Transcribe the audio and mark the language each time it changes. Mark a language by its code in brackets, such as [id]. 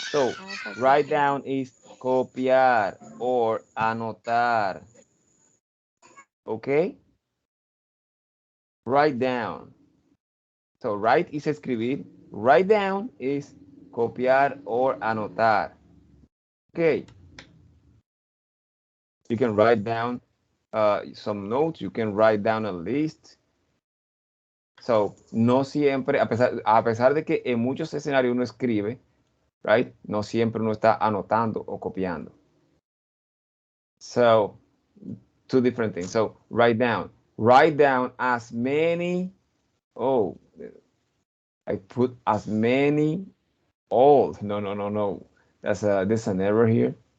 [en] So, write down is copiar or anotar. Okay? Write down. So, write is escribir. Write down is copiar or anotar. Okay. You can write down some notes. You can write down a list. [es] So, no siempre, a pesar de que en muchos escenarios uno escribe, right? No siempre uno está anotando o copiando. [en] So, two different things. So, write down. Write down as many. Oh, I put as many. Oh, no. There's an error here.